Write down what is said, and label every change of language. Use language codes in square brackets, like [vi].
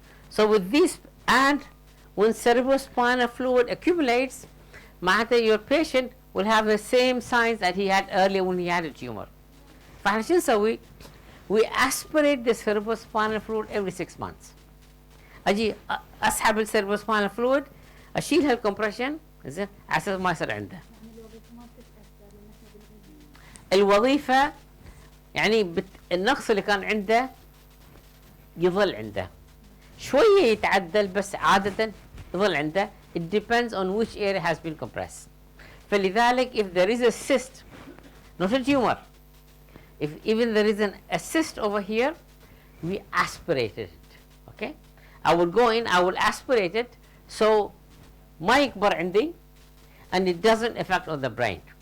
[en] So with this, and when cerebrospinal fluid accumulates, معناته your patient will have the same signs that he had earlier when he had a tumor. [ar] فاحنا شو نسوي؟ [en] we aspirate the cerebrospinal fluid every 6 months. [ar] اجي اسحب الcerebrospinal fluid، اشيل هالcompression زين على اساس ما يصير عنده. الوظيفة يعني النقص اللي كان عنده يظل عنده. شوية يتعدل بس عادة يظل عنده. [en] It depends on which area has been compressed. فلذلك if there is a cyst, not a tumor, if even there is a cyst over here, we aspirate it. Okay, I will go in, I will aspirate it so [ar] ما يكبر عندي [en] and it doesn't affect on the brain.